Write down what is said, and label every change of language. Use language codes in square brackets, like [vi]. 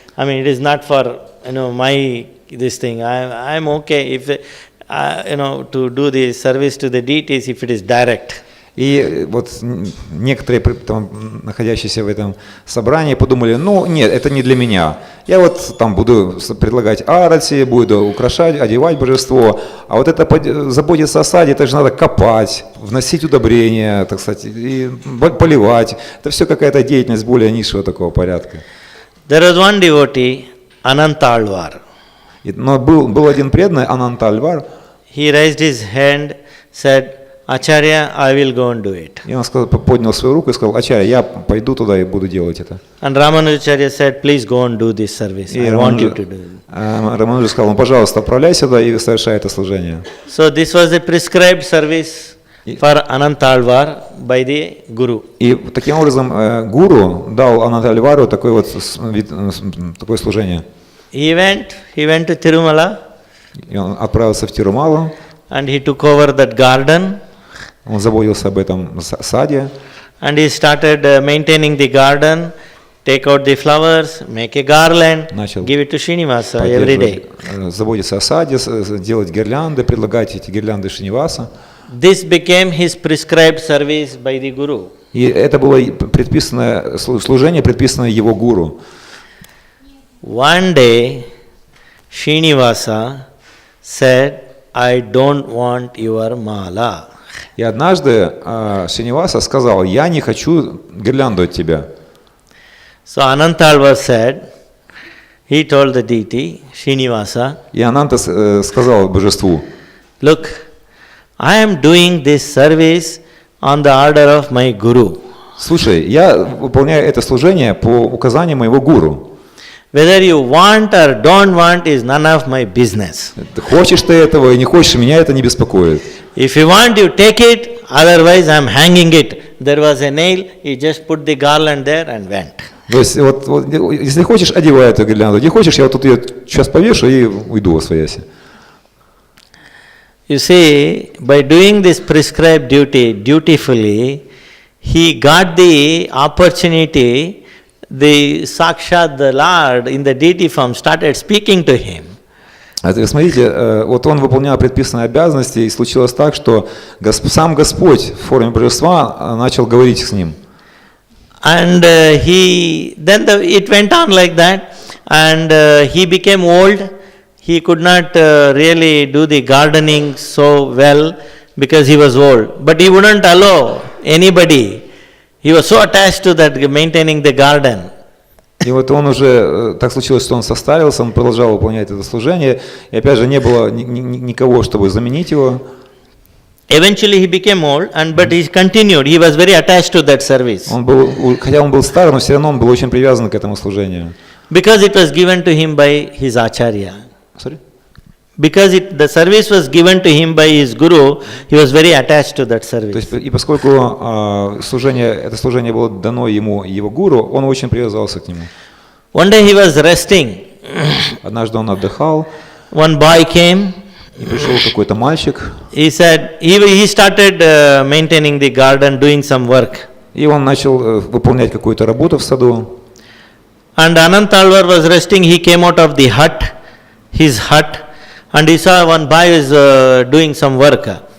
[en] I mean, it is not for, my this thing. I'm okay if, to do the service to the deities if it is direct. [ru] И вот некоторые, там, находящиеся в этом собрании, подумали, нет, это не для меня. Я вот там буду предлагать арати, буду украшать, одевать божество, а вот это заботиться о саде, это же надо копать, вносить удобрения, так сказать, и поливать. Это все какая-то деятельность более низшего такого порядка. [en] There was one devotee, Anantalvar. [ru] Но был один преданный, Анантальвар. [en] He raised his hand, said, Acharya, I will go and do it. [ru] И он поднял свою руку и сказал, Ачарья, я пойду туда и буду делать это. [en] And Ramanujacharya said, please go and do this service. I want you to do it. [ru] Рамануджа сказал, пожалуйста, отправляйся туда и совершай это служение. [en] So this was a prescribed service for Anantalvar by the Guru. [ru] И таким образом гуру дал Анантальвару такой вот такое служение. [en] He went to Tirumala [ru] И он отправился в Тирумалу, [en] and he took over that garden [ru] он заботился об этом саде, [en] and he started maintaining the garden, take out the flowers, make a garland, [ru] Начал [en] give it to Srinivasa every day. [ru] заботиться о саде, делать гирлянды, предлагать эти гирлянды Шриниваса. [en] This became his prescribed service by the Guru. [ru] И это было предписанное служение, предписанное его гуру. [en] One day, Srinivasa said, I don't want your mala. [ru] И однажды Шриниваса сказал: я не хочу гирлянду от тебя. [en] So Anantalvar said, he told the deity, Srinivasa, [ru] И Ананта сказал божеству: [en] look, I am doing this service on the order of my Guru. [ru] слушай, я выполняю это служение по указанию моего гуру. [en] Whether you want or don't want is none of my business. [ru] Хочешь ты этого и не хочешь, меня это не беспокоит. [en] If you want, you take it, otherwise I am hanging it. There was a nail, he just put the garland there and went. [ru] То есть, вот, если хочешь, одевай эту гирлянду, не хочешь, я вот тут ее сейчас повешу и уйду во свояси. [en] You see, by doing this prescribed duty dutifully, he got the opportunity, the Sakshat, the Lord in the deity form started speaking to him. [ru] Смотрите, вот он выполнял предписанные обязанности, и случилось так, что сам Господь в форме божества начал говорить с ним. [en] And it went on like that, and he became old. He could not really do the gardening so well because he was old. But he wouldn't allow anybody. He was so attached to that maintaining the garden. [ru] И вот он уже, так случилось, что он состарился, он продолжал выполнять это служение, и опять же не было никого, чтобы заменить его. [en] Eventually he became old, but he continued. He was very attached to that service. [ru] Хотя он был стар, но все равно он был очень привязан к этому служению. [en] Because it was given to him by his acharya. Sorry? Because the service was given to him by his guru, he was very attached to that [ru] То [en] service. [ru] есть, и поскольку это служение было дано ему его гуру, он очень привязался к нему. [en] One day he was resting. [ru] Однажды он отдыхал, [en] One boy came. [ru] и пришел какой-то мальчик, [en] He said he started maintaining the garden, doing some work. [ru] и он начал выполнять какую-то работу в саду. [en] And Anantalvar was resting. He came out of the his hut, and he saw one boy is doing some work.